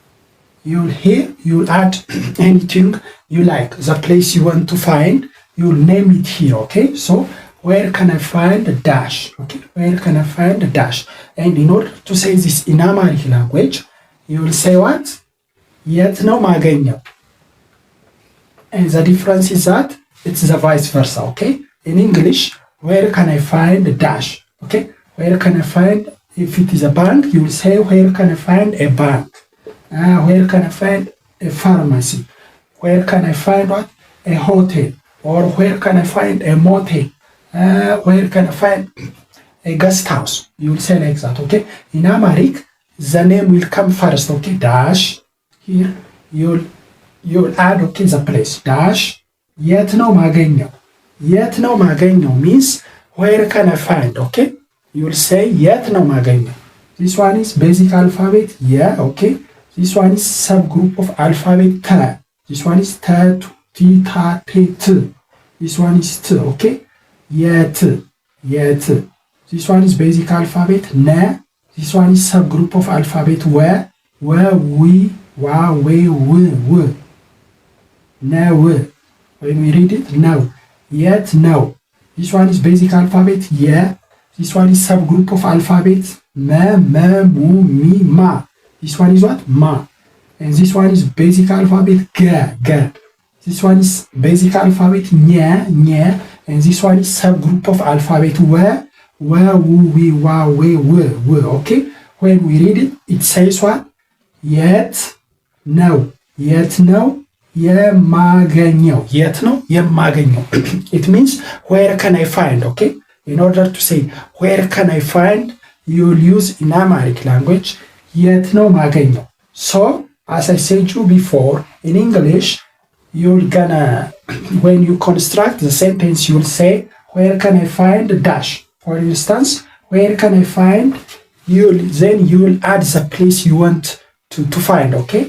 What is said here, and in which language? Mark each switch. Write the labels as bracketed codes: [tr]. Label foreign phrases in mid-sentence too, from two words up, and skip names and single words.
[en] You'll add anything you like. The place you want to find, you'll name it here, okay? So where can I find the dash, okay? Where can I find the dash? And in order to say this in Amharic language, you will say what? [am] የት ነው ማገኘው? [en] And the difference is that it's the vice versa, okay? In English, where can I find a dash, okay? Where can I find, if it is a bank, you will say where can I find a bank? Where can I find a pharmacy? Where can I find what? A hotel? Or where can I find a motel? Where can I find a guest house? You will say like that, okay? In Amharic, the name will come first, okay? Dash. Here you'll add, okay, the place. Dash. [am] የት ነው ማገኘው? የት ነው ማገኘው [en] means where can I find, okay? You'll say [am] የት ነው ማገኘው. [en] This one is basic alphabet, yeah, okay? This one is subgroup of alphabet T. This one is T, T, Ta, Te, T. This one is T, okay? [am] የት የት. [en] This one is basic alphabet N. This one is subgroup of alphabet W. We, wa, we, w. Now, when we read it, now. Yet, now. This one is basic alphabet, yeah. This one is subgroup of alphabet, ma, mu, mi, ma. This one is what? Ma. And this one is basic alphabet, ga. This one is basic alphabet, nya. And this one is subgroup of alphabet, wa, wu, we, wa, we, w. Okay? When we read it, it says what? Yet, now. Yet, now. [am] የማገኘው የት ነው የማገኘው [en] it means where can I find, okay? In order to say where can I find, you'll use in Amharic language [am] የት ነው ማገኘው. [en] So as I said you before, in English you're gonna, when you construct the sentence, you'll say where can I find dash. For instance, where can I find, then you'll add the place you want to find, okay?